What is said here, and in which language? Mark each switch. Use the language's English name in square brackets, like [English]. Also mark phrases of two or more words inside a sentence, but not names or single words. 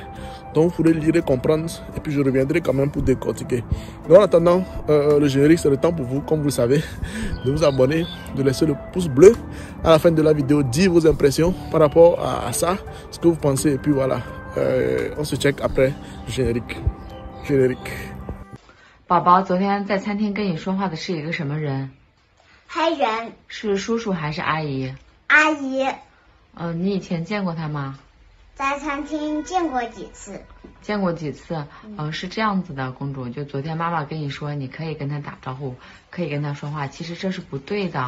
[French] Donc, il faudrait lire et comprendre. Et puis, je reviendrai quand même pour décortiquer. Donc, en attendant, le générique, c'est le temps pour vous, comme vous le savez, de vous abonner, de laisser le pouce bleu à la fin de la vidéo, dire vos impressions par rapport à ça, ce que vous pensez. Et puis, voilà, on se check après le générique. [Chinese] 宝宝，昨天在餐厅跟你说话的是一个什么人？黑人。是叔叔还是阿姨？阿姨。你以前见过他吗？在餐厅见过几次。见过几次？是这样子的，公主，就昨天妈妈跟你说，你可以跟他打招呼，可以跟他说话，其实这是不对的。